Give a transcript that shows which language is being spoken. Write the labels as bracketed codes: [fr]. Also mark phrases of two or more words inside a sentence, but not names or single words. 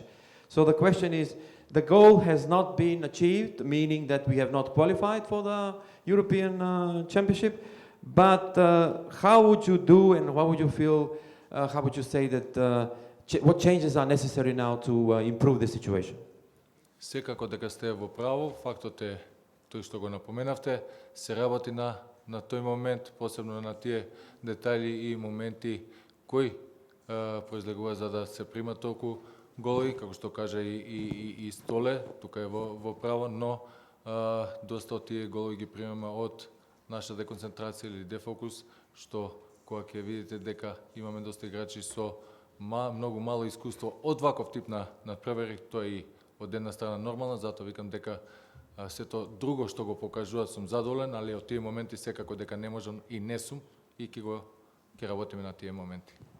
[en] So the question is, the goal has not been achieved, meaning that we have not qualified for the European Championship. But how would you do, and what would you feel? How would you say that? What changes are necessary now to improve the situation? [mk] Секако дека сте во право, фактот е тој што го напоменавте, се работи на тој момент, посебно на тие детали и моменти кои произлегува за да се примат толку голови, како што кажа и Столе, тука е во право, но доста од тие голови ги примаме од наша деконцентрација или дефокус, што кога ќе видите дека имаме доста играчи со многу мало искуство од ваков тип на надпревари, тоа е и од една страна нормално, затоа викам дека сето друго што го покажуваат сум задоволен, али од тие моменти секако дека не можам и не сум и ќе работиме на тие моменти.